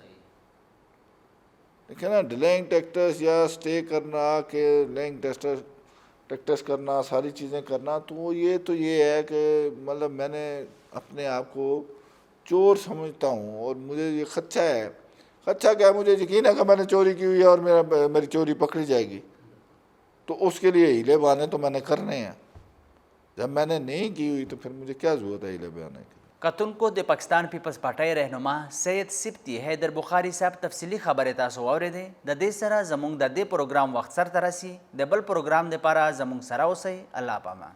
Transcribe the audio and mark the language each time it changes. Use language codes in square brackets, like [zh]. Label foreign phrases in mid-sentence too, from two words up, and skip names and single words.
[ur] دیکھیں نا، [en] delaying tactics [ur] یا سٹے کرنا، کہ [en] delaying tactics [ur] کرنا، ساری چیزیں کرنا، تو یہ ہے کہ مطلب میں نے اپنے آپ کو چور سمجھتا ہوں، اور مجھے یہ خدشہ ہے. خدشہ کیا ہے؟ مجھے یقین ہے کہ میں نے چوری کی ہوئی ہے اور میری چوری پکڑی جائے گی، تو اس کے لیے ہیلے بہانے تو میں نے کرنے ہیں. جب میں نے نہیں کی ہوئی تو پھر مجھے کیا ضرورت ہے ہیلے بہانے کی؟ [ps] کتن کو د پاکستان پیپلز پارٹی رہنما سید سبتی حیدر بخاری صاحب تفصیلی خبرې تاسو واورېدې. د دې سره زموږ د دې پروګرام وخت سر ته رسي. د بل پروګرام دپاره زموږ سره اوسئ. الله پامان.